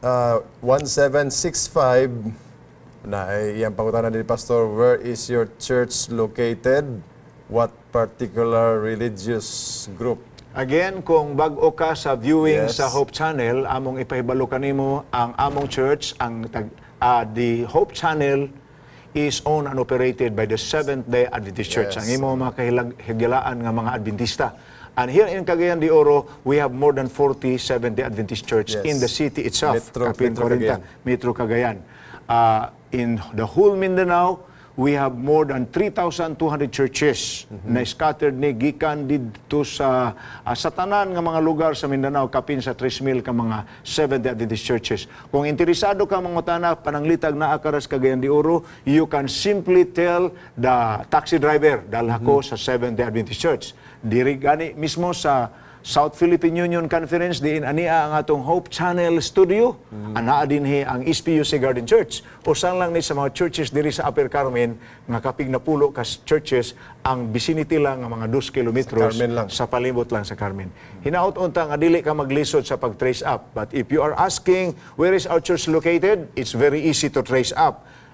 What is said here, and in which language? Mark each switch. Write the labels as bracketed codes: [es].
[ceb] 1765 na iyang pangutana ni Pastor, [en] where is your church located? What particular religious group? [ceb] Again, kung bag-o ka sa viewing [en] Yes. [ceb] sa Hope Channel, among ipahibalo kanimo ang among church, [en] the Hope Channel is owned and operated by the Seventh-day Adventist Church. Yes. [ceb] Ang imo mga kahigalaan nga mga Adventista. [en] And here in Cagayan de Oro, we have more than 40 Seventh-day Adventist Church Yes. in the city itself, Metro [ceb] Cagayan. Metro Cagayan. [en] In the whole Mindanao, we have more than 3,200 churches [ceb] na scattered ni gikan dito sa tanan nga mga lugar sa Mindanao, kapin sa 3,000 ka mga Seventh-day Adventist churches. Kung interesado ka mangutana pananglitag na akaras Cagayan de Oro, [en] you can simply tell the taxi driver, [ceb] dalha ko sa Seventh-day Adventist Church. Diri gani mismo sa South Philippine Union Conference, diin ania ang atong Hope Channel Studio, anaa dinhi ang SPUC Garden Church. Usan lang ni sa mga churches diri sa Upper Carmen, nga kapig napulo ka churches, ang vicinity lang nga mga 2 kilometros Carmen lang. sa palibot lang sa Carmen. Hinaot unta nga dili ka maglisod sa pag-trace up. [en] But if you are asking where is our church located, it's very easy to trace up.